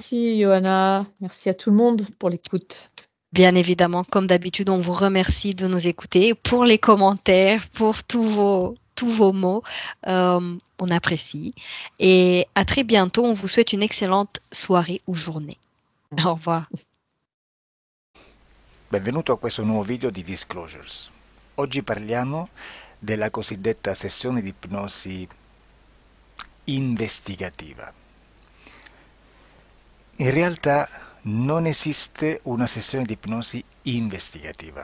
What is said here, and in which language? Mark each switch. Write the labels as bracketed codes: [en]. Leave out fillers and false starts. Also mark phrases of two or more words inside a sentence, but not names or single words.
[fr] Merci Johanna, merci à tout le monde pour l'écoute. Bien évidemment, comme d'habitude, on vous remercie de nous écouter, pour les commentaires, pour tous vos mots, on apprécie et à très bientôt. On vous souhaite une excellente soirée ou journée. Au revoir. [it] Benvenuto a questo nuovo video di Disclosures. Oggi parliamo della cosiddetta sessione di ipnosi investigativa. In realtà non esiste una sessione di ipnosi investigativa.